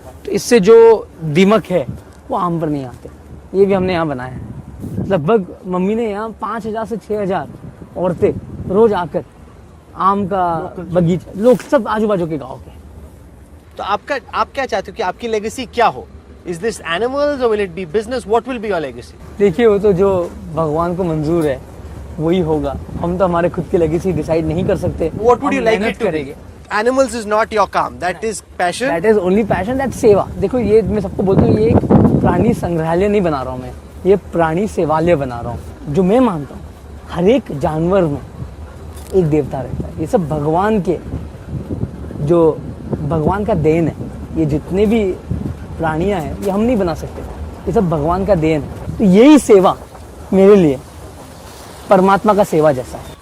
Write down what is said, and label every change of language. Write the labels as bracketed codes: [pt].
[hi] तो इससे जो दीमक है वो आम पर नहीं आते। ये भी हमने यहाँ बनाया है। लगभग मम्मी ने यहाँ 5000 से 6000 औरतें रोज आकर आम का बगीचा, लोग सब आजू बाजू के गाँव के। तो आप क्या चाहते हो कि आपकी लेगेसी क्या हो? [en] Is this animals or will it be business? What will be your legacy? [hi] देखिए, वो तो जो भगवान को मंजूर है वही होगा। हम तो हमारे खुद की लेगेसी डिसाइड नहीं कर सकते। [en] What would you like it to [hi] करेंगे। [en] be? Animals is not your काम, that is passion. That is only passion, that's सेवा। [hi] देखो, ये मैं सबको बोलता हूँ, ये एक प्राणी संग्रहालय नहीं बना रहा हूँ मैं, ये प्राणी सेवालय बना रहा हूँ। जो मैं मानता हूँ हर एक जानवर में एक देवता रहता है। ये सब भगवान के, जो भगवान का देन है। ये जितने भी प्राणियां हैं ये हम नहीं बना सकते, ये सब भगवान का देन है। तो यही सेवा मेरे लिए परमात्मा का सेवा जैसा है।